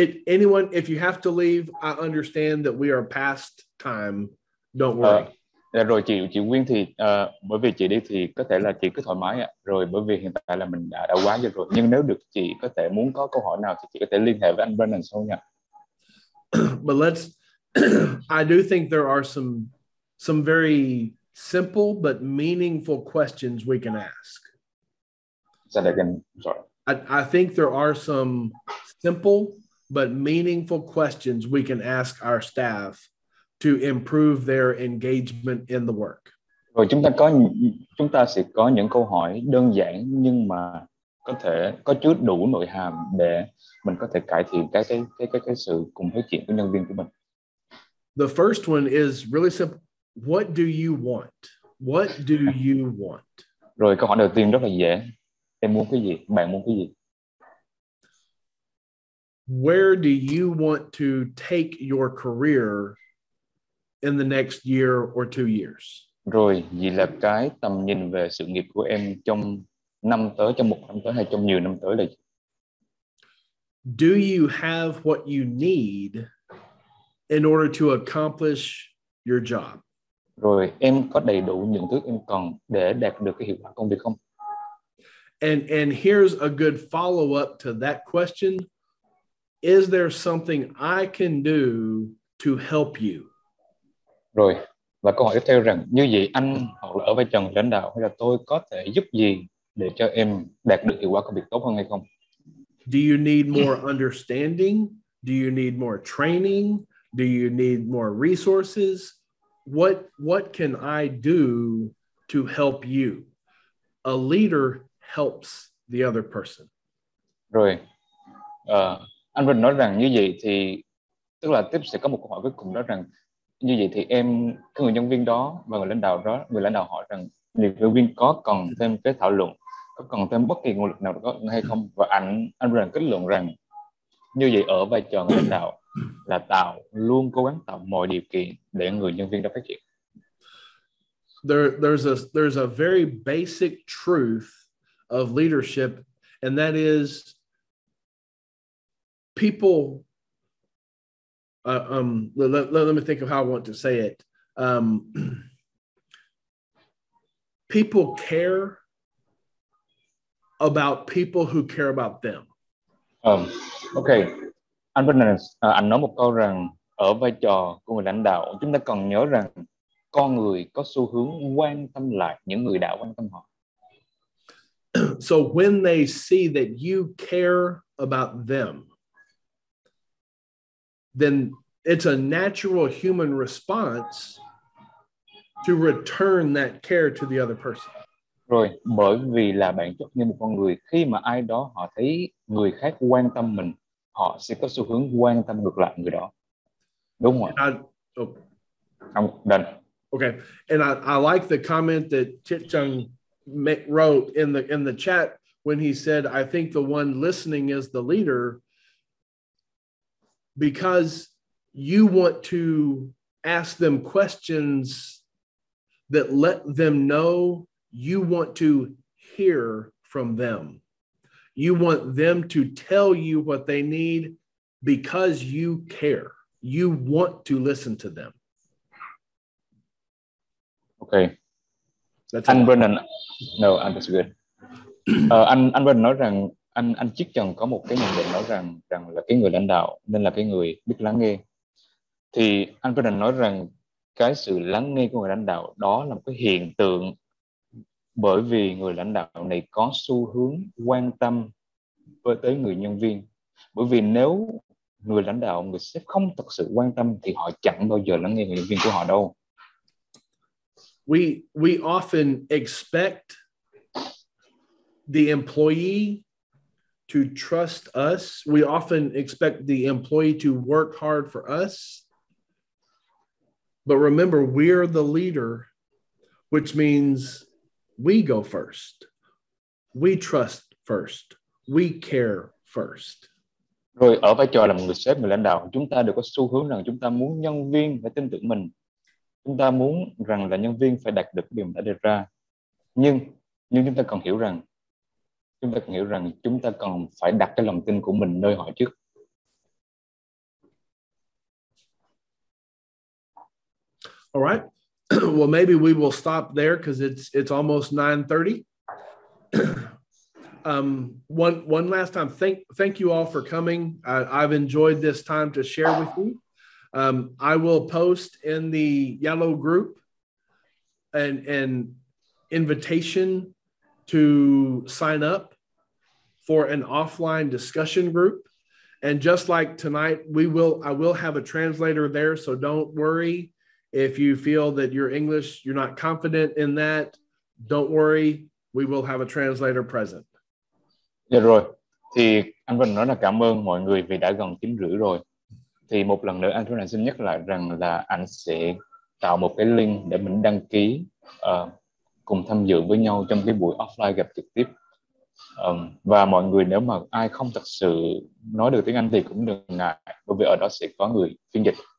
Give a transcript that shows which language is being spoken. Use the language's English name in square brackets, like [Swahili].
[English] Anyone, if you have to leave, I understand that we are past time. Don't worry. [Vietnamese] Rồi chị Nguyên thì bởi vì chị đi thì có thể là chị cứ thoải mái ạ. Rồi bởi vì hiện tại là mình đã quá giờ rồi. Nhưng nếu được chị có thể muốn có câu hỏi nào thì chị có thể liên hệ với anh Brandon sau nha. [English] But I do think there are some very simple but meaningful questions we can ask. Say that again. Sorry. I think there are some simple but meaningful questions we can ask our staff to improve their engagement in the work. [Vietnamese] Rồi chúng ta sẽ có những câu hỏi đơn giản nhưng mà có thể có chút đủ nội hàm để mình có thể cải thiện cái sự cùng phát triển của nhân viên của mình. [English] The first one is really simple. What do you want? What do you want? [Vietnamese] Rồi câu hỏi đầu tiên rất là dễ. Em muốn cái gì? Bạn muốn cái gì? [English] Where do you want to take your career in the next year or 2 years? [Vietnamese] Rồi, gì là cái tầm nhìn về sự nghiệp của em trong năm tới, trong một năm tới hay trong nhiều năm tới là gì? [English] Do you have what you need in order to accomplish your job? [Vietnamese] Rồi em có đầy đủ những thứ em cần để đạt được cái hiệu quả công việc không? [English] And here's a good follow-up to that question. Is there something I can do to help you? [Vietnamese] Rồi, và câu hỏi tiếp theo rằng như vậy anh hoặc là ở vai trò người lãnh đạo hay là tôi có thể giúp gì để cho em đạt được hiệu quả công việc tốt hơn hay không? [English] Do you need more understanding? Do you need more training? Do you need more resources? What can I do to help you? A leader helps the other person. [Vietnamese] Rồi, anh Vinh nói rằng như vậy thì tức là tiếp sẽ có một câu hỏi cuối cùng đó rằng như vậy thì em, cái người nhân viên đó và người lãnh đạo hỏi rằng nhân viên có cần thêm cái thảo luận, có cần thêm bất kỳ nguồn lực nào đó hay không, và anh Vinh kết luận rằng như vậy ở vai trò người lãnh đạo là luôn cố gắng tạo mọi điều kiện để người nhân viên đó phát triển. [English] There's a very basic truth of leadership, and that is people. Let me think of how I want to say it. People care about people who care about them. [Vietnamese] Ok, anh Vinh anh nói một câu rằng ở vai trò của người lãnh đạo chúng ta cần nhớ rằng con người có xu hướng quan tâm lại những người đã quan tâm họ. [English] So when they see that you care about them, then it's a natural human response to return that care to the other person. [Vietnamese] Rồi, bởi vì là bản chất như một con người, khi mà ai đó họ thấy người khác quan tâm mình, họ sẽ có xu hướng quan tâm ngược lại người đó. Đúng không? Không, done. [English] Okay, and I like the comment that Chit-chung wrote in the chat when he said, "I think the one listening is the leader," because you want to ask them questions that let them know you want to hear from them. You want them to tell you what they need because you care. You want to listen to them. Okay. Anh Brennan, no, that's good. [Vietnamese] Anh Brennan nói rằng anh Chiết Trần có một cái nhận định nói rằng là cái người lãnh đạo nên là cái người biết lắng nghe. Thì anh Brennan nói rằng cái sự lắng nghe của người lãnh đạo đó là một cái hiện tượng, bởi vì người lãnh đạo này có xu hướng quan tâm tới người nhân viên. Bởi vì nếu người lãnh đạo, người sếp không thật sự quan tâm thì họ chẳng bao giờ lắng nghe người nhân viên của họ đâu. [English] We often expect the employee to trust us. We often expect the employee to work hard for us. But remember, we're the leader, which means we go first. We trust first. We care first. [Vietnamese] Rồi ở vai trò là một người sếp, người lãnh đạo, chúng ta đều có xu hướng rằng chúng ta muốn nhân viên phải tin tưởng mình. Chúng ta muốn rằng là nhân viên phải đạt được điều mình đã đề ra. Nhưng chúng ta cần hiểu rằng chúng ta cần phải đặt cái lòng tin của mình nơi họ trước. [English] All right. Well, maybe we will stop there because it's almost 9:30. One last time, thank you all for coming. I've enjoyed this time to share with you. I will post in the yellow group an invitation to sign up for an offline discussion group. And just like tonight, I will have a translator there, so don't worry. If you feel that your English, you're not confident in that, don't worry. We will have a translator present. [Vietnamese] Dạ rồi. Thì anh Vinh nói là cảm ơn mọi người vì đã gần 9:30 rồi. Thì một lần nữa anh Vinh xin nhắc lại rằng là anh sẽ tạo một cái link để mình đăng ký cùng tham dự với nhau trong cái buổi offline gặp trực tiếp. Và mọi người nếu mà ai không thật sự nói được tiếng Anh thì cũng đừng ngại, bởi vì ở đó sẽ có người phiên dịch.